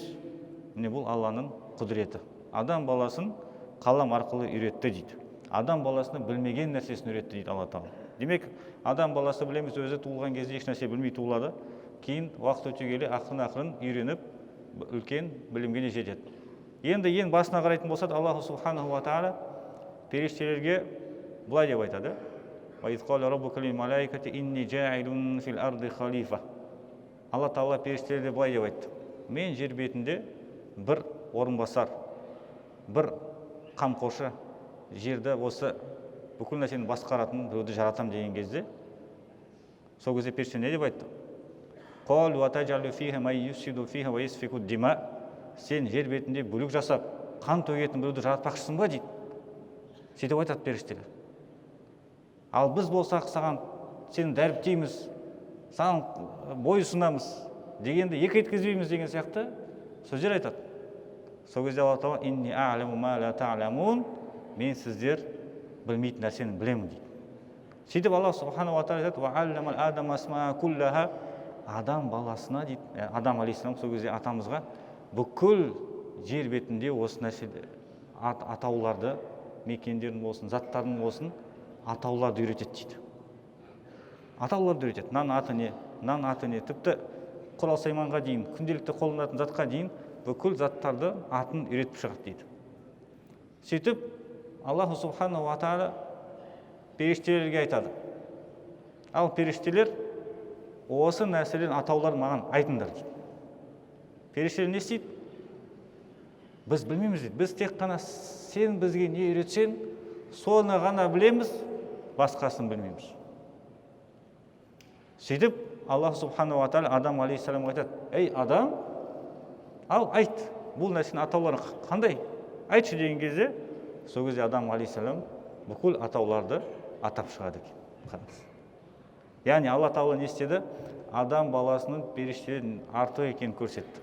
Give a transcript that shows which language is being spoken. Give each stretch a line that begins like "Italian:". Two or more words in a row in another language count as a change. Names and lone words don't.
Kazakh: Міне бұл Алланың құдіреті. Адам баласын қалам арқылы үйретті дейді. Адам баласына білмеген нәрсесін үйретті дейді Алла Тағала. Демек, адам баласы білеміз, өзі туылған кезде еш нәрсе білмей туылады. Кейін уақыт өте келе ақырын үйреніп, үлкен білімге жетеді. Енді ең басына қарайтын болсақ,
Arabic: الله سبحانه وتعالى
Kazakh: періштелерге былай деп айтады:
Arabic: «وإذ قال ربك للملائكة إني جاعل في الأرض خليفة».
Kazakh: Алла Тағала періштелерге былай деп айтты: мен жер бетінде бір орынбасар, бір қамқоршы, жерді осы бүкіл нәрсені басқаратын біреуді жаратам деген кезде, сол кезде періште не деп айтты?
Arabic: «قالوا أتجعل فيها من يفسد فيها ويسفك الدماء».
Kazakh: Сен жер бетінде бүлік жасап, қан төгетін біреуді жаратпақшысың ба дейді. Сөйтіп айтады періштелер. Ал біз болсақ саған сені дәріптейміз, саған бойұсынамыз дегенде екі еткізбейміз деген сияқты сөздер айтады. Сол кезде Алла Тағала
Arabic: «إني أعلم ما لا تعلمون»,
Kazakh: мен сіздер білмейтін нәрсені білемін дейді.
Arabic: Сөйтіп الله سبحانه وتعالى айтады: «وعلم آدم الأسماء كلها».
Kazakh: Адам баласына дейді, Адам алейхиссалам сол кезде атамызға бүкіл жер бетінде осы нәрселер атауларды, мекендердің болсын, заттардың болсын, атауларды үйретеді дейді. Атауларды үйретеді. Нан аты не, тіпті құрал-сайманға дейін, күнделікті қолданатын затқа дейін бүкіл заттарды атын үйретіп шығады дейді. Сөйтіп
Arabic: الله سبحانه وتعالى
Kazakh: періштелерге айтады: ал періштелер осы нәрселердің атауларын маған айтыңдар дейді. Періштелер не істейді? Біз білмейміз дейді. Біз тек қана сен бізге не үйретсең, соны ғана білеміз, басқасын білмейміз. Сөйтіп
Arabic: الله سبحانه وتعالى
Kazakh: Адам алейхиссаламға айтады: ей Адам, ал айт, бұл нәрсенің атаулары қандай? Айтшы деген кезде, сол кезде Адам алейхиссалам бүкіл атауларды атап шығады екен. Яғни Алла Тағала не істеді? Адам баласының періштелерден артық екенін көрсетті.